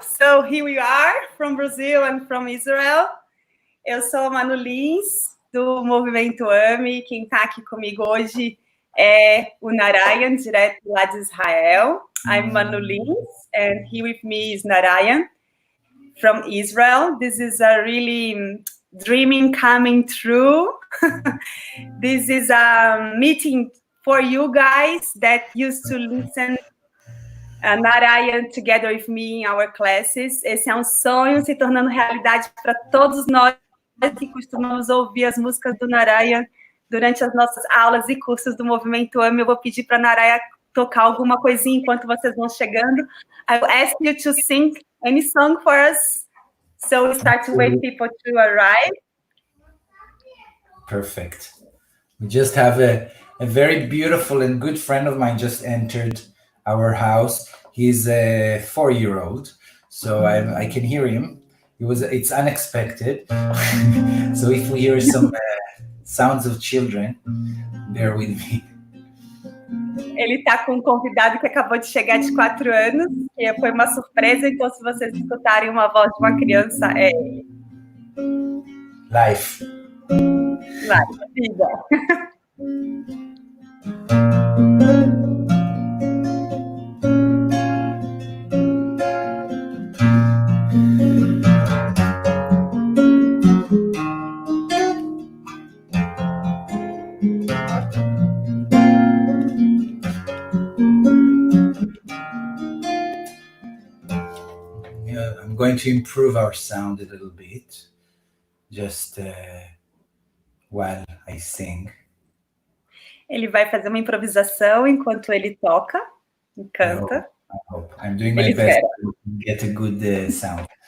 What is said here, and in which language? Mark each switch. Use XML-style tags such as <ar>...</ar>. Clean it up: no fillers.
<en>So here we are from Brazil and from Israel.</en> <pt>Eu sou a Manu do Movimento AME. Quem está aqui comigo hoje é o Narayan, direto lá de Israel.</pt> <en>I'm Manu and here with me is Narayan from Israel. This is a really dreaming coming true. This is a meeting for you guys that used to listen Narayan together with me in our classes.</en> <pt>Esse é um sonho se tornando realidade para todos nós que costumamos ouvir as músicas do Narayan durante as nossas aulas e cursos do Movimento AME. Eu vou pedir para a Narayan tocar alguma coisinha enquanto vocês vão chegando.</pt> <en>I will ask you to sing any song for us. So we start to wait people to arrive. Perfect. We just have a very beautiful and good friend of mine just entered our house. He's a 4-year-old, so I can hear him. It's unexpected. So if we hear some sounds of children, bear with me.</en> <pt>Ele está com um convidado que acabou de chegar de 4 anos, que foi uma surpresa, então se vocês escutarem uma voz de uma criança, é ele.</pt> <en>Life,</en> <pt>vida.</pt> <en>I'm going to improve our sound a little bit, just while I sing.</en> <pt>Ele vai fazer uma improvisação enquanto ele toca e canta.</pt> <en>I hope. I'm doing my best to get a good sound.</en>